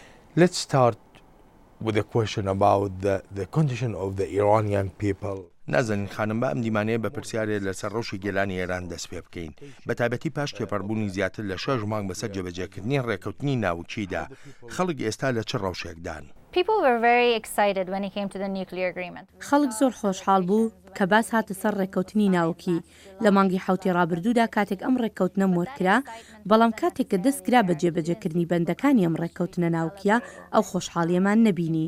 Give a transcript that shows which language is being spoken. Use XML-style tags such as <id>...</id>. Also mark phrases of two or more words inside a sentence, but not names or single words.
<en>Let's start with a question about the condition of the Iranian people.</en> <ckb>نازەنین خانم بە ئەم دیمانەیە بە پرسیارێک لەسەر ڕەوشی گێلانی ئێران دەست پێ بکەین بە تایبەتی پاش تێپەڕبوونی زیاتر لە 6 مانگ بەسەر جێبەجێکردنی ڕێکەوتنی ناوچیدا خەڵک ئێستا لە چ ڕەوشێکدان؟ خەڵک زۆر خۆشحاڵ بوو کە باس هاتە سەر ڕێکەوتنی ناوکی لە مانگی حوتی ڕابردوودا کاتێک ئەم ڕێکەوتنە مۆرکرا بەڵام کاتێک کە دەستکرا بە جێبەجێکردنی بەندەکانی ئەم ڕێکەوتنە ناوکیە ئەو خۆشحاڵیەمان نەبینی.</ckb>